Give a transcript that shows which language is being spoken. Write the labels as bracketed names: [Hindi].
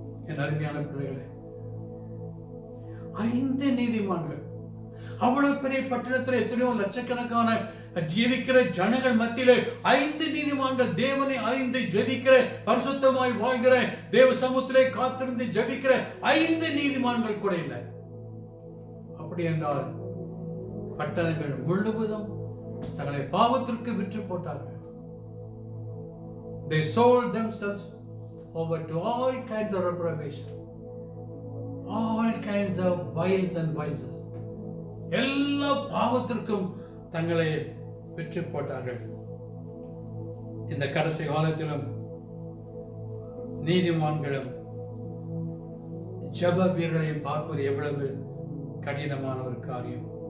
[Tamil] என் அருமையான பிள்ளைகளே, 5 நீதிமான்கள், அவ்வளவு பெரிய பட்டணத்தில் எத்தனையோ லட்சக்கணக்கான ஜீவிக்கிற ஜனங்கள் மத்தியிலே 5 நீதிமான்கள், தேவனை அறிந்து ஜெபிக்கிற, பரிசுத்தமாய் வாழ்கிற, தேவ சமூகத்திலே காத்திருந்து ஜெபிக்கிற 5 நீதிமான்கள் கூட இல்லை. அப்படி என்றால் பட்டணங்கள் முழுவதும் தங்களை பாவத்திற்கு விற்று போட்டார்கள். [English] They sold themselves over to all kinds of reprobation, all kinds of wiles and vices. [Tamil] எல்லா பாவத்திற்கும் தங்களை விற்று போட்டார்கள். இந்த கடைசி காலத்திலும் நீதிமான்களும் ஜெப வீரர்களையும் பார்ப்பது எவ்வளவு கடினமான ஒரு காரியம்.